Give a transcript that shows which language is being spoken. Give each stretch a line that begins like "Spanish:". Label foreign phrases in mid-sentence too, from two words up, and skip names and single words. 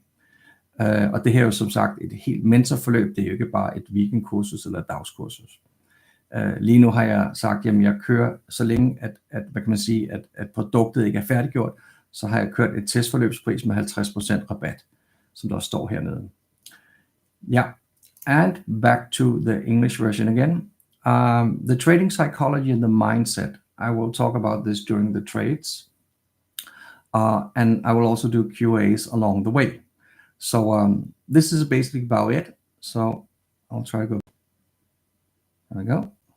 Danish: Og det her er jo som sagt et helt mentorforløb, det er jo ikke bare et weekendkursus eller et dagskursus. Lige nu har jeg sagt, jamen jeg kører så længe, at hvad kan man sige, at produktet ikke er færdiggjort, så har jeg kørt et testforløbspris med 50% rabat, som der står hernede. Ja,
English: and back to the English version again. The trading psychology and the mindset. I will talk about this during the trades. And I will also do QAs along the way. So this is basically about it. So I'll try to go. There we go.